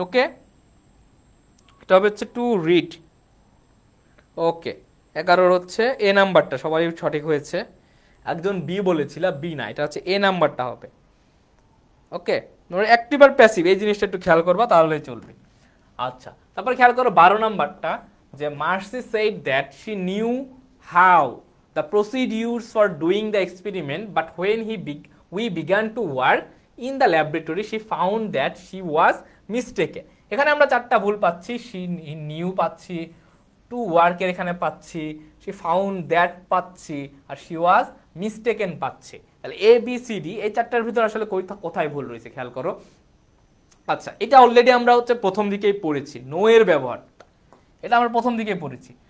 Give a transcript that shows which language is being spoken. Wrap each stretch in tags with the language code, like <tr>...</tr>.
<bn>ওকে, এটা হবে হচ্ছে টু রিড। ওকে, 11 হচ্ছে এ নাম্বারটা, সবাই সঠিক হয়েছে। একজন বি বলেছিল, বি না, এটা হচ্ছে এ নাম্বারটা হবে। ওকে, অ্যাক্টিভ আর প্যাসিভ এই জিনিসটা একটু খেয়াল করবা, তাহলেই চলবে। আচ্ছা, তারপর খেয়াল করো 12 নাম্বারটা, যে mercy</bn> <en>said that she knew how the procedures for doing the experiment, but when we began to work in the laboratory she found that she was mistaken।</en> <bn>এখানে আমরা চারটা ভুল পাচ্ছি,</bn> <en>she knew</en> <bn>পাচ্ছি,</bn> <en>to work</en> <bn>এর এখানে পাচ্ছি,</bn> <en>she found that</en> <bn>পাচ্ছি, আর</bn> <en>she was mistaken</en> <bn>পাচ্ছি। তাহলে এ বি সি ডি এই চারটার ভিতর আসলে কোথায় ভুল রয়েছে খেয়াল করো। আচ্ছা, এটা অলরেডি আমরা হচ্ছে প্রথম দিকেই পড়েছি, নো এর ব্যবহারটা, এটা আমরা প্রথম দিকেই পড়েছি।</bn>